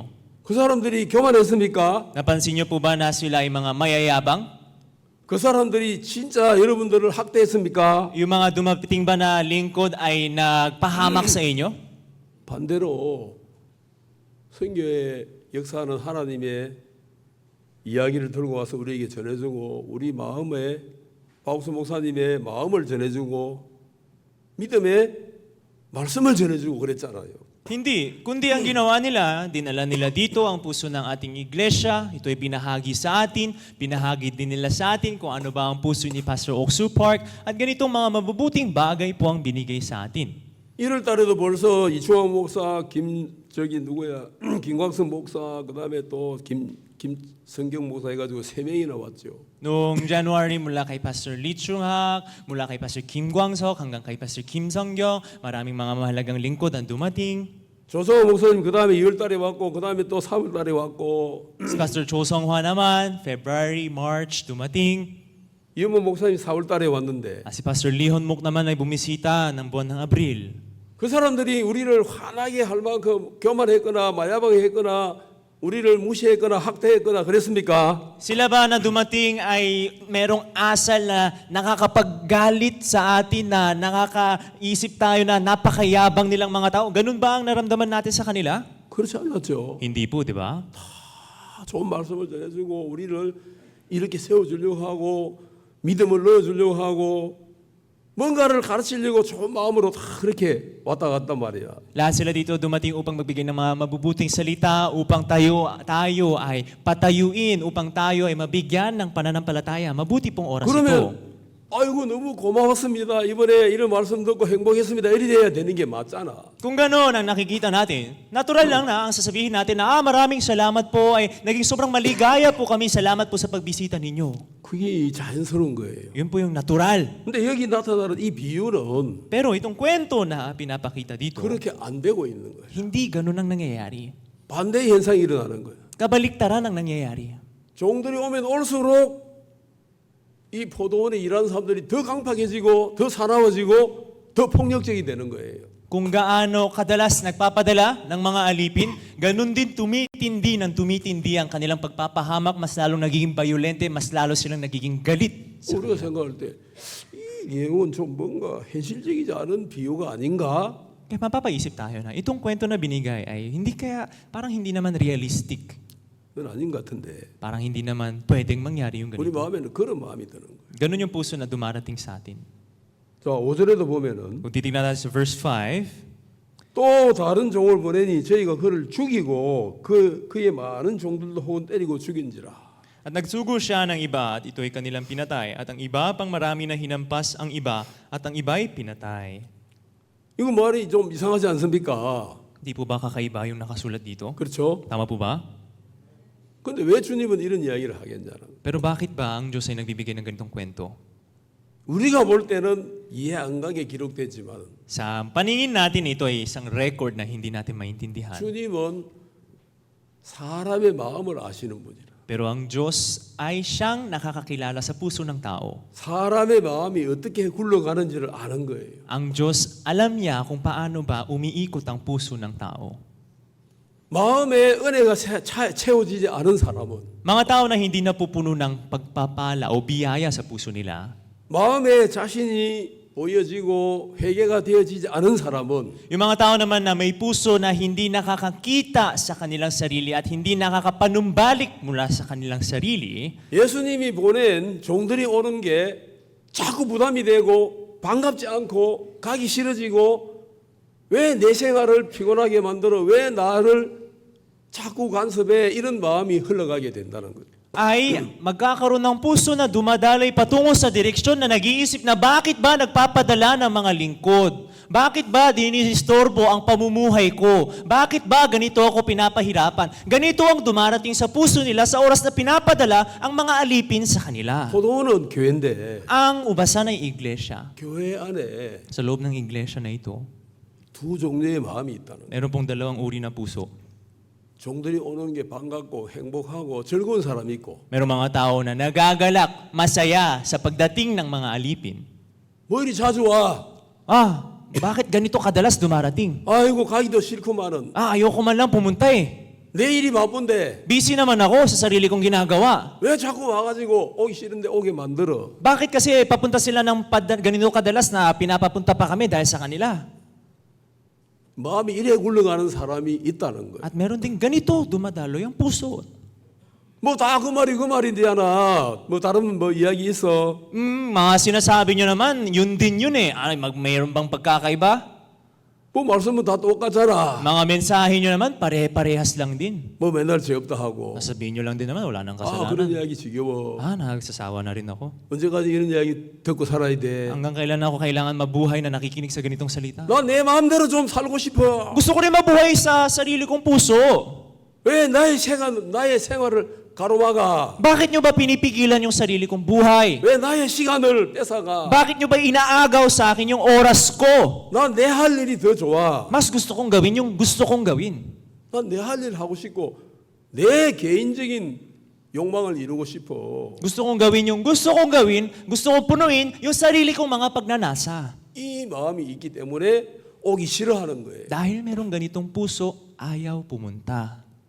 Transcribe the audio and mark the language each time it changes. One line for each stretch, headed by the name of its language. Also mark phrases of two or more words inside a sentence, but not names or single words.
Korean: 그 사람들이 교만했습니까?
Filipino: Napansin niyo po ba na sila ay mga mayayabang?
Korean: 그 사람들이 진짜 여러분들을 학대했습니까?
Filipino: Yung mga dumating ba na lingkod ay nagpahamak sa inyo?
Korean: 반대로 성경에 역사하는 하나님의 이야기를 들고 와서 우리에게 전해주고 우리 마음에 박옥수 목사님의 마음을 전해주고 믿음의 말씀을 전해주고 그랬잖아요.
Filipino: Hindi, kundi ang ginawa nila, dinala nila dito ang puso ng ating iglesia, ito ay binahagi sa atin, binahagi din nila sa atin kung ano ba ang puso ni Pastor Oksu Park, at ganitong mga mabubuting bagay po ang binigay sa atin.
Korean: 1월 달에도 벌써 이충환 목사, 김광석 목사, 그다음에 또 김성경 목사 해가지고 3명이나 왔죠.
Filipino: Noong January, mula kay Pastor Lee Chung-hak, mula kay Pastor Kim Kwang-sok, hanggang kay Pastor Kim Song-gyong, maraming mga mahalagang lingkod ang dumating.
Korean: 조성호 목사님 그다음에 2월 달에 왔고 그다음에 또 3월 달에 왔고
Filipino: Si Pastor Cho Song-hwa naman, February, March, dumating.
Korean: 이은모 목사님 4월 달에 왔는데
Filipino: Si Pastor Lee Hon-mok naman ay bumisita ng buwan ng Abril.
Korean: 그 사람들이 우리를 화나게 할 만큼 교만했거나 마야방했거나 우리를 무시했거나 학대했거나 그랬습니까?
Filipino: Sila ba na dumating ay merong asal na nakakapaggalit sa atin, na nakakaisip tayo na napakayabang nilang mga tao? Ganun ba ang naramdaman natin sa kanila?
Korean: 그렇지 않았죠.
Filipino: Hindi po, di ba?
Korean: 좋은 말씀을 전해주고 우리를 이렇게 세워주려고 하고 믿음을 넣어주려고 하고 뭔가를 가르치려고 좋은 마음으로 다 그렇게 왔다 갔단 말이야.
Filipino: Lahat sila dito dumating upang magbigay ng mga mabubuting salita, upang tayo ay patayuin, upang tayo ay mabigyan ng pananampalataya. Mabuti pong oras ito.
Korean: 그러면 아이고 너무 고마웠습니다. 이번에 이런 말씀 듣고 행복했습니다. 이래 돼야 되는 게 맞잖아.
Filipino: Kung gano'n ang nakikita natin, natural lang na ang sasabihin natin na maraming salamat po, ay naging sobrang maligaya po kami, salamat po sa pagbisita ninyo.
Korean: 그게 자연스러운 거예요.
Filipino: Yun po yung natural.
Korean: 근데 여기 나타나는 이 비유는
Filipino: Pero itong kwento na pinapakita dito,
Korean: 그렇게 안 되고 있는 거예요.
Filipino: hindi gano'n ang nangyayari.
Korean: 반대 현상이 일어나는 거예요.
Filipino: Kabaliktaran ang nangyayari.
Korean: 종들이 오면 올수록 이 포도원에 일하는 사람들이 더 강팍해지고 더 사나워지고 더 폭력적이 되는 거예요.
Filipino: Kung gaano kadalas nagpapadala ng mga alipin, ganun din tumitindi ang kanilang pagpapahamak, mas lalong nagiging bayolente, mas lalo silang nagiging galit.
Korean: 우리가 생각할 때 이 내용은 좀 뭔가 현실적이지 않은 비유가 아닌가?
Filipino: Kaya mapapaisip tayo na itong kwento na binigay ay hindi kaya, parang hindi naman realistic.
Korean: 그건 아닌 것 같은데
Filipino: Parang hindi naman pwedeng mangyari yung
Korean: 우리
Filipino: ganito.
Korean: 마음에는 그런 마음이 드는 거예요.
Filipino: Ganun yung puso na dumarating sa atin.
Korean: 자, 5절에도 보면은
Filipino: Kung titignan natin sa verse 5,
Korean: 또 다른 종을 보내니 저희가 그를 죽이고 그의 많은 종들도 혹은 때리고 죽인지라.
Filipino: at nagsugo siya ng iba at ito'y kanilang pinatay. At ang iba pang marami na hinampas ang iba at ang iba'y pinatay.
Korean: 이거 말이 좀 이상하지 않습니까?
Filipino: Di po ba kakaiba yung nakasulat dito?
Korean: 그렇죠?
Filipino: Tama po ba?
Korean: 근데 왜 주님은 이런 이야기를 하겠냐는.
Filipino: Pero bakit ba ang Diyos ay nagbibigay ng ganitong kwento?
Korean: 우리가 볼 때는 이해 안 가게 기록됐지만
Filipino: Sa paningin natin, ito ay isang record na hindi natin maintindihan.
Korean: 주님은 사람의 마음을 아시는 분이라.
Filipino: Pero ang Diyos ay siyang nakakakilala sa puso ng tao.
Korean: 사람의 마음이 어떻게 굴러가는지를 아는 거예요.
Filipino: Ang Diyos, alam niya kung paano ba umiikot ang puso ng tao.
Korean: 마음에 은혜가 채워지지 않은 사람은
Filipino: Mga tao na hindi napupuno ng pagpapala o biyaya sa puso nila,
Korean: 마음에 자신이 보여지고 회개가 되어지지 않은 사람은
Filipino: yung mga tao naman na may puso na hindi nakakakita sa kanilang sarili at hindi nakakapanumbalik mula sa kanilang sarili,
Korean: 예수님이 보낸 종들이 오는 게 자꾸 부담이 되고 반갑지 않고 가기 싫어지고 왜 내 생활을 피곤하게 만들어 왜 나를 자꾸 간섭해 이런 마음이 흘러가게 된다는 거예요.
Filipino: ay magkakaroon ng puso na dumadaloy patungo sa direksyon na nag-iisip na bakit ba nagpapadala ng mga lingkod? Bakit ba dinistorbo ang pamumuhay ko? Bakit ba ganito ako pinapahirapan? Ganito ang dumarating sa puso nila sa oras na pinapadala ang mga alipin sa kanila.
Korean: 포도원은 교회인데
Filipino: Ang ubasan ay iglesia.
Korean: 교회 안에
Filipino: Sa loob ng iglesia na ito,
Korean: 두 종류의 마음이 있다는 거예요.
Filipino: meron pong dalawang uri ng puso.
Korean: 종들이 오는 게 반갑고 행복하고 즐거운 사람이 있고
Filipino: Merong mga tao na nagagalak, masaya sa pagdating ng mga alipin.
Korean: 뭐 이리 자주 와?
Filipino: Bakit ganito kadalas dumarating?
Korean: 아이고 가기도 싫구만은
Filipino: Ayoko man lang pumunta eh.
Korean: 내 일이 바쁜데
Filipino: Busy naman ako sa sarili kong ginagawa.
Korean: 왜 자꾸 와가지고 오기 싫은데 오게 만들어?
Filipino: Bakit kasi papunta sila ng ganito kadalas na pinapapunta pa kami dahil sa kanila?
Korean: 마음이 이래 굴러가는 사람이 있다는 거예요.
Filipino: At meron din ganito, dumadaloy ang puso.
Korean: 뭐 다 그 말인데야나. 뭐 다른 뭐 이야기 있어?
Filipino: Mga sinasabi nyo naman, yun din yun eh. Mayroon bang pagkakaiba?
Korean: 뭐 말씀은 다 똑같잖아.
Filipino: Mga mensahe nyo naman, pare-parehas lang din.
Korean: 뭐 맨날 죄 없다 하고.
Filipino: Sasabihin nyo lang din naman, wala nang
Korean: 아 그런
Filipino: kasalanan.
Korean: 이야기 지겨워.
Filipino: Nagsasawa na rin ako.
Korean: 언제까지 이런 이야기 듣고 살아야 돼?
Filipino: Hanggang kailan ako kailangan mabuhay na nakikinig sa ganitong salita?
Korean: 나 내 마음대로 좀 살고 싶어.
Filipino: Gusto ko rin mabuhay sa sarili kong puso.
Korean: 왜 나의 생활을 가로막아?
Filipino: Bakit nyo ba pinipigilan yung sarili kong buhay?
Korean: 왜 나의 시간을 뺏어가?
Filipino: Bakit nyo ba inaagaw sa akin yung oras ko?
Korean: 난 내 할 일이 더 좋아.
Filipino: Mas gusto kong gawin yung gusto kong gawin.
Korean: 난 내 할 일 하고 싶고 내 개인적인 욕망을 이루고 싶어.
Filipino: Gusto kong gawin yung gusto kong gawin, gusto kong punuin yung sarili kong mga pagnanasa.
Korean: 이 마음이 있기 때문에 오기 싫어하는 거예요.
Filipino: Dahil merong ganitong puso, ayaw pumunta.